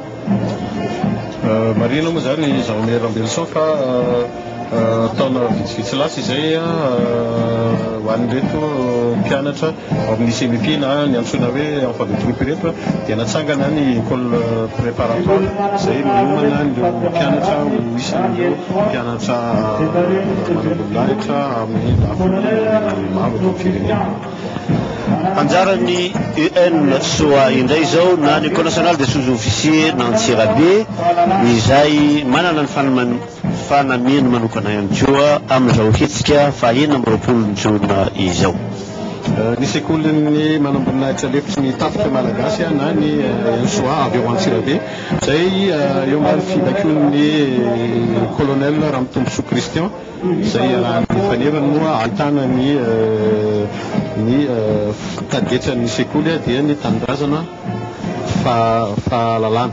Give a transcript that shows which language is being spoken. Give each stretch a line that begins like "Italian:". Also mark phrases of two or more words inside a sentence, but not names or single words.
Malagasy: Marina moa zany zao Mirambelson fa taona vitsivitsy lasa izay ho an'ireto mpianatra ao amin'ny CMP na ny antsoina hoe
French: enfant de troupe
Malagasy: ireto dia natsangana ny
French: école préparatoire
Malagasy: izay miomana ireo mpianatra ho isan'ireo mpianatra manamboninahitra amin'ny lafiny maro eto firenena. Anjaran'ny UNSOA indray zao na ny École nationale des sous-officiers n'Antsirabe izay manana ny fanamiana manokana ihany koa amin'izao hetsika fahaenina amby roapolo ny jona izao. Ny sekolin'ny manamboninahitra lefitry ny tafika malagasy na ny UNSOA avy eo Antsirabe izay eo ambany fibakon'ny colonel Ramatombotso Christian izay rahan'ny fanevany moa ahitana ny targetran'ny sekoly dia ny tanindrazana fahalalana.